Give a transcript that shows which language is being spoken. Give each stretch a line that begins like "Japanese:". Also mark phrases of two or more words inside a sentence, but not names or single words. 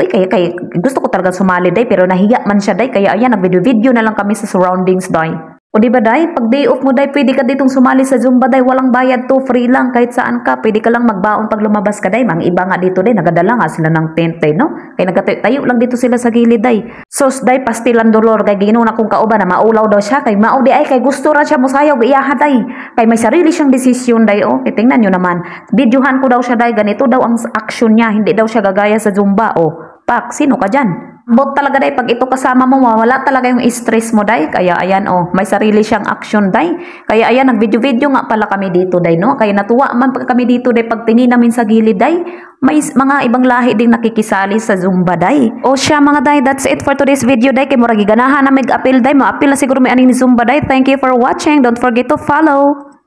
Filipino: Oy, kay gusto ko talaga sumali day, pero nahiya man siya day, kaya ayan, nag-video na lang kami sa surroundings day. O diba day, pag
English: day off
Filipino: mo day, pwede ka ditong sumali sa Zumba day, walang bayad to, free lang, kahit saan ka, pwede ka lang magbaon pag lumabas ka day. Mga iba nga dito day, nagadala nga sila ng tent day, no? Kaya nagtayo lang dito sila sa gilid day.
Cebuano: Sos day, pastilan dolor, kay ginoon akong kauban na maulaw daw siya, kay mao di ay, kay gusto ra siya musayaw, iyaha day.
Filipino: Kay may sarili siyang desisyon day, oh. Kaya tingnan nyo naman, videohan ko daw siya day, ganito daw ang action niya, hindi daw siya gagaya sa Zumba, oh. Pak, sino ka dyan? Bot talaga day, pag ito kasama mo, wala talaga yung stress mo day. Kaya ayan, oh, may sarili siyang action day. Kaya ayan, nag-video-video nga pala kami dito day, no? Kaya natuwa man pag kami dito day, pag tingin namin sa gilid day, may mga ibang lahi ding nakikisali sa Zumba day. O siya mga day,
English: that's it for today's video day.
Cebuano: Kay murag ganahan na mag-appeal day, ma-appeal na siguro may aning ni Zumba day.
English: Thank you for watching. Don't forget to follow.